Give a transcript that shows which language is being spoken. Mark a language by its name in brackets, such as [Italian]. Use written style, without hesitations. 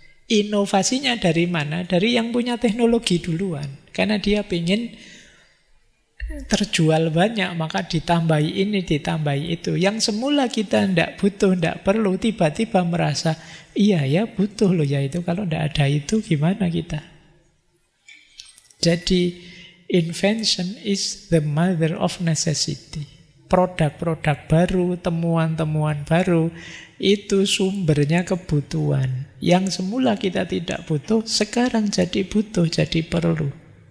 [Indonesian] Inovasinya dari mana? Dari yang punya teknologi duluan. Karena dia ingin terjual banyak, maka ditambahi ini, ditambahi itu. Yang semula kita tidak butuh, tidak perlu, tiba-tiba merasa, iya ya butuh loh ya itu. Kalau tidak ada itu gimana kita? Jadi [English] invention is the mother of necessity. [Indonesian] Produk-produk baru, temuan-temuan baru, itu sumbernya kebutuhan. Yang semula kita tidak butuh, sekarang jadi butuh, jadi perlu.